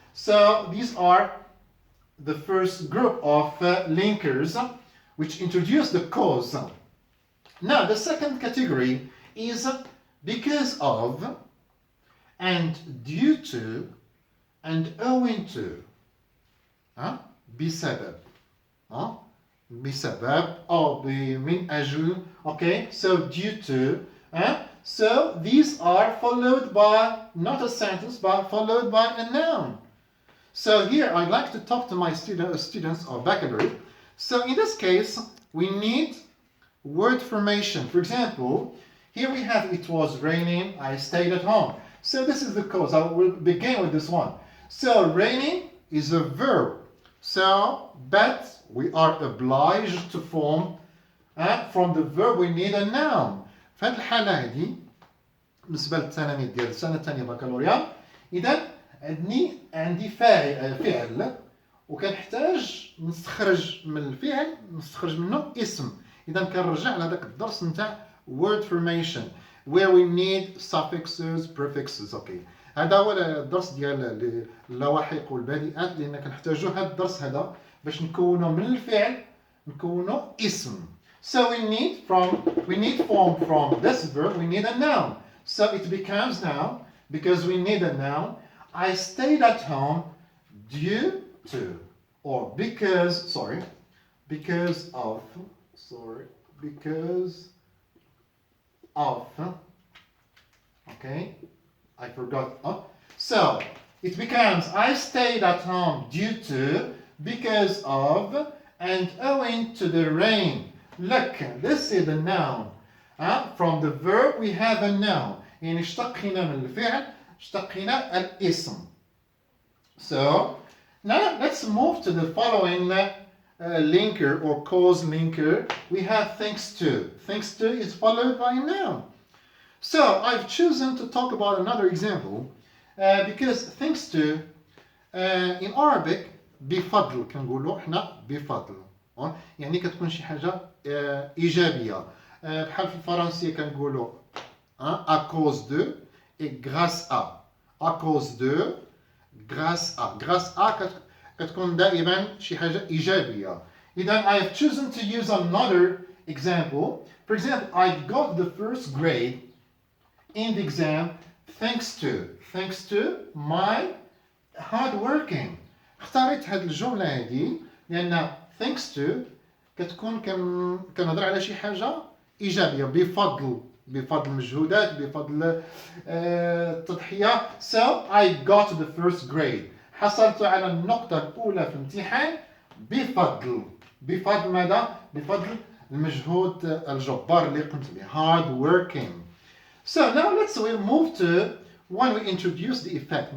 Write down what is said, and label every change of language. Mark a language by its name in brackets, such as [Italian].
[English] So these are the first group of linkers which introduce the cause. Now the second category is because of, and due to, and owing to. [Arabic] بسبب. بسبب or من أجل. [English] Okay, so due to. So these are followed by not a sentence but followed by a noun. So here I'd like to talk to my students of Baccalaureate. So in this case we need word formation. For example, here we have it was raining, I stayed at home. So this is the cause. I will begin with this one. So raining is a verb. So but we are obliged to form from the verb we need a noun. [Arabic] في هذه الحالة هذه بالنسبة للتلاميذ ديال السنة الثانية بكالوريا، إذا عندي فعل وكنحتاج نستخرج من الفعل نستخرج منه اسم. إذا كنرجع لهذاك الدرس نتاع [English] word formation where we need suffixes, prefixes. Okay. [Arabic] هذا هو الدرس ديال اللواحق والبادئات لأن كنحتاجو هذا الدرس هذا باش نكونوا من الفعل نكونوا اسم. [English] So we need form from this verb, we need a noun. So it becomes now, because we need a noun, I stayed at home due to, or because, sorry, because of, because of, okay, I forgot, so it becomes I stayed at home due to, because of, and owing to the rain. Look, this is the noun. From the verb we have a noun. [Arabic] يعني اشتقنا من الفعل اشتقنا الاسم. [English] So now let's move to the following linker or cause linker. We have thanks to. Thanks to is followed by a noun. So I've chosen to talk about another example because thanks to in Arabic [Arabic] بفضل كنقولوا احنا بفضل يعني كتكون شي حاجه ايجابيه بحال في الفرنسيه كنقولوا [French] à cause de et grâce à [English] cause de grâce à [Arabic] كتكون دائما شي حاجه ايجابيه. [English] اذا I have chosen to use another example. For example, I got the first grade in the exam thanks to my hard working. [Arabic] اختاريت هذه الجملة هذه لأن thanks to كتكون كنهضر على شي حاجة إيجابية بفضل المجهودات بفضل التضحية. [English] So I got the first grade. [Arabic] حصلت على النقطة الأولى في الامتحان بفضل ماذا؟ بفضل المجهود الجبار اللي قمت به. [English] Hard working. So now let's move to when we introduce the effect.